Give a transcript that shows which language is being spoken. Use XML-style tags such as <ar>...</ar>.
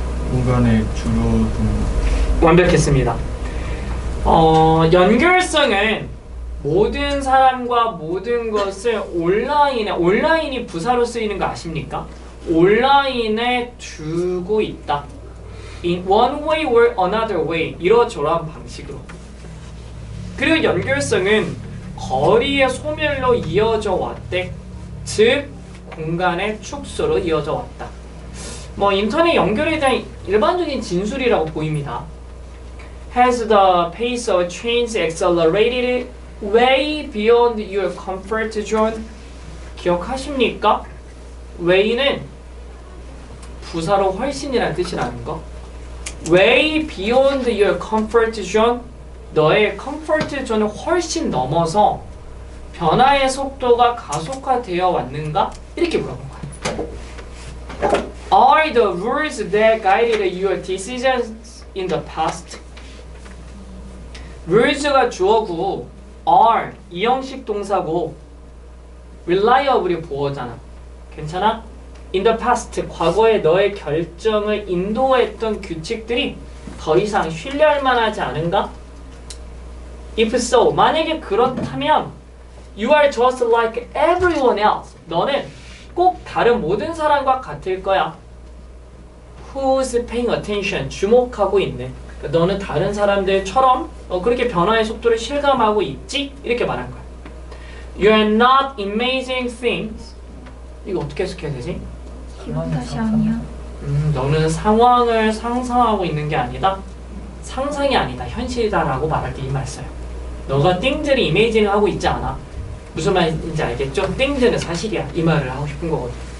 <ko>공간의 줄어든. 완벽했습니다. 연결성은 모든 사람과 모든 것을 온라인이 부사로 쓰이는 거 아십니까? 온라인에 두고 있다.</ko> <en>In one way or another way.</en> <ko>이러저러한 방식으로. 그리고 연결성은 거리의 소멸로 이어져 왔대. 즉 공간의 축소로 이어져 왔다. 뭐 인터넷 연결에 대한 일반적인 진술이라고 보입니다.</ko> <en>Has the pace of change accelerated way beyond your comfort zone?</en> <ko>기억하십니까? way는 부사로 훨씬이라는 뜻이라는 거.</ko> <en>way beyond your comfort zone.</en> <ko>너의 comfort zone을 훨씬 넘어서 변화의 속도가 가속화되어 왔는가? 이렇게 물어본 거야.</ko> <en>Are the rules that guided your decisions in the past?</en> <ko>rules가 주어고 are 이형식 동사고 reliable이 보어잖아. 괜찮아?</ko> <en>In the past</en> <ko>과거에 너의 결정을 인도했던 규칙들이 더 이상 신뢰할 만하지 않은가?</ko> <en>If so,</en> <ko>만약에 그렇다면</ko> <en>You are just like everyone else.</en> <ko>너는 꼭 다른 모든 사람과 같을 거야.</ko> <en>Who's paying attention?</en> <ko>주목하고 있는. 그러니까 너는 다른 사람들처럼 그렇게 변화의 속도를 실감하고 있지? 이렇게 말한 거야.</ko> <en>You are not imagining things.</en> <ko>이거 어떻게 해석해야 되지? 기분 탓이 아니야. 너는 상황을 상상하고 있는 게 아니다. 상상이 아니다. 현실이다라고 말하기 이 말 써요. 너가 띵들을 이미징 하고 있지 않아. 무슨 말인지 알겠죠? 띵들은 사실이야. 이 말을 하고 싶은 거거든.</ko>